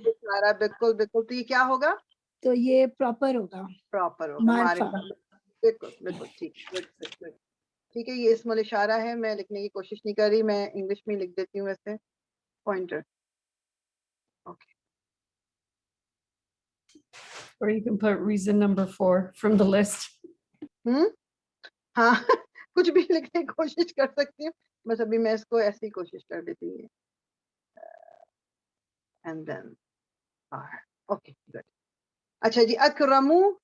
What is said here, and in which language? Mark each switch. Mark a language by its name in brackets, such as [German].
[Urdu] سارا بالکل بالکل. تو یہ کیا ہوگا؟ تو یہ پراپر ہوگا, پراپر ہوگا, معرفہ. بالکل بالکل. ٹھیک گڈ گڈ. ٹھیک ہے, یہ اسم الاشارہ ہے, میں لکھنے کی کوشش نہیں کر رہی, میں انگلش میں لکھ دیتی ہوں ویسے, pointer. Okay [English] Or you can put reason number 4 from the list. [Urdu] ہاں کچھ بھی لکھنے کی کوشش کر سکتی ہوں, بس ابھی میں اس کو ایسی کوشش کر دیتی ہوں. [English] And then okay good. [Urdu] اچھا جی, [English] اکرمو.